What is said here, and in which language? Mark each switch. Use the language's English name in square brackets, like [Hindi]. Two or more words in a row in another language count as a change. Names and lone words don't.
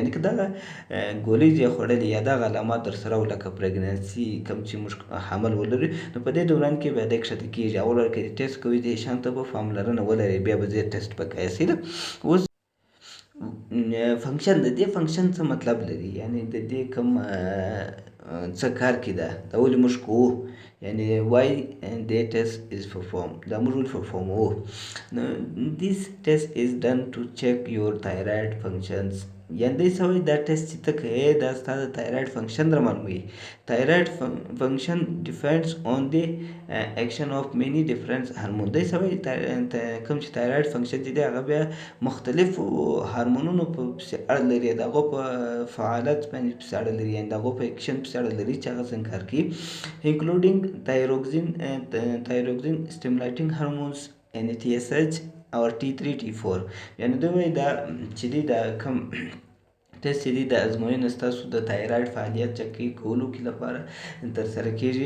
[Pashto] یعنې که دغه ګولۍ دې خوړلې یا دغه علامات در سره لکه پرېګننسي کوم چې موږ حمل ولري نو په دې دوران کې بیا دی کښته کېږي. اول وار که ټیسټ کوي دې شان ته به پاملرنه ولرئ بیا به زه ټیسټ به کوئ صحیح ده. اوس فنکشن د دې فنکشن څه مطلب لري، یعنې د دې کوم څه کار کې ده دا ولې موږ کوو، یعنې [English] why the test is performed [Pashto] دا موږ ولې پرفارموو. [English] this test is done to check your thyroid functions، [Pashto] یعنې دی څه وایي دا ټیسټ چې ته کوې دا ستا د [English] thyroid function [Pashto] در معلوموي. [English] thyroid function depends on the action of many different hormone, [Pashto] دی څه وایي کوم چې تایراید فنکشن چې دی هغه بیا مختلفو هارمونونو پسې اړه لري د هغو په فعالیت باندې پسې اړه لري یعنې د هغو په اکشن پسې اړه لري چې هغه څنګه کار کوي [English] including thyroxine stimulating hormones [Pashto] یعنې TSH او T3 T4، یعنې دوی وایي دا چې دی دا کوم ټیسټ چې دي د ازموینې ستاسو د تایرايډ فعالیت چک کولو کې لپاره ترسره کېږي.